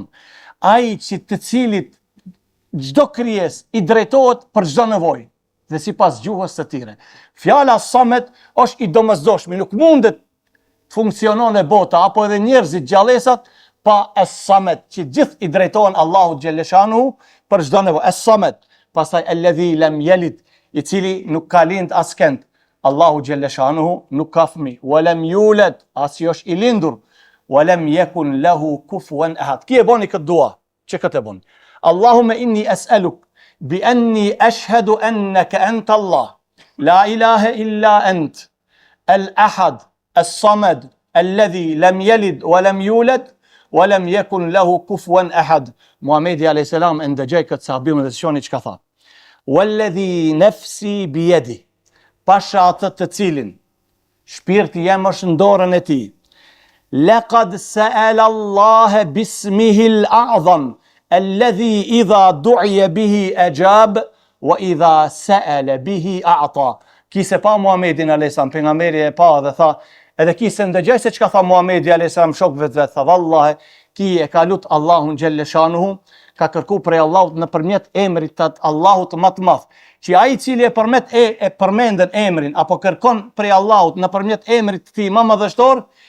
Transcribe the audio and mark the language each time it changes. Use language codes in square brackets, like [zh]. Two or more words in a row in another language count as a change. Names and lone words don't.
[sq] Ai që të cilit çdo krijesë i drejtohet për çdo nevojë dhe sipas gjuhës së tij. Fjala samet është i domosdoshmi, nuk mundet të funksionon e bota apo edhe njerëzit gjallësat pa es-samet, që gjithë i drejtohen Allahu xhelleshanu për çdo nevojë. [ar] Es-samet, pastaj الذي لم يلد, [sq] i cili nuk ka lind askënd. Allahu xhelleshanu nuk ka fëmijë, [ar] ولم يولد, [sq] as jo është i lindur, [ar] ولم يكن له كفوا أحد. [sq] Ki e boni këtë dua? Që këtë e boni? [ar] اللهم إني أسألك بأني أشهد أنك أنت الله لا إله إلا أنت الأحد الصمد الذي لم يلد ولم يولد ولم يكن له كفوا أحد. [sq] Muhamedi [ar] عليه السلام [sq] ndëgjoi këtë sahabiun dhe shoni çka tha. [ar] والذي نفسي بيده, [sq] pasha atë të cilin shpirti jem është në dorën e tij. [ar] لقد سأل الله باسمه الأعظم الذي إذا دعي به أجاب وإذا سئل به أعطى. [sq] Kise pa Muhamedin [ar] عليه السلام, [sq] pejgamberi e pa dhe tha, edhe kise ndëgjoj se çka tha Muhamedi [ar] عليه السلام [sq] shokëve të vet, tha vallahi ki e ka lut Allahun xhelleshanuhu, ka kërku prej Allahut nëpërmjet emrit të Allahut më të madh, që ai i cili e përmendën emrin apo kërkon prej Allahut nëpërmjet emrit të tij më madhështor,